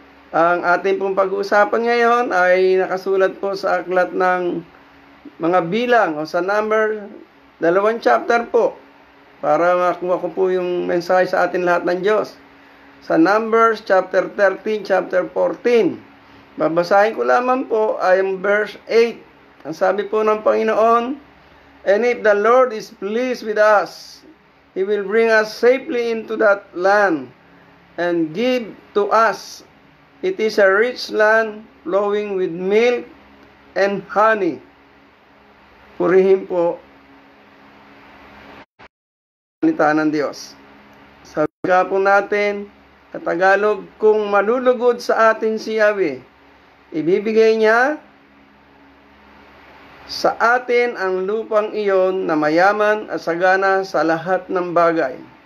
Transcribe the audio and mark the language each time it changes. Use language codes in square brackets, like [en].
[tl] Ang ating pong pag-uusapan ngayon ay nakasulat po sa aklat ng mga bilang o sa number, 2 chapter po. Para makuha ko po yung mensahe sa atin lahat ng Diyos. Sa Numbers chapter 13, chapter 14. Babasahin ko lamang po ay ang verse 8. Ang sabi po ng Panginoon, [en] "And if the Lord is pleased with us, He will bring us safely into that land and give to us. It is a rich land flowing with milk and honey." [tl] Purihin po salita ng Diyos. Sabi nga po natin, sa Tagalog, kung malulugod sa atin si Yahweh, ibibigay niya sa atin ang lupang iyon na mayaman at sagana sa lahat ng bagay.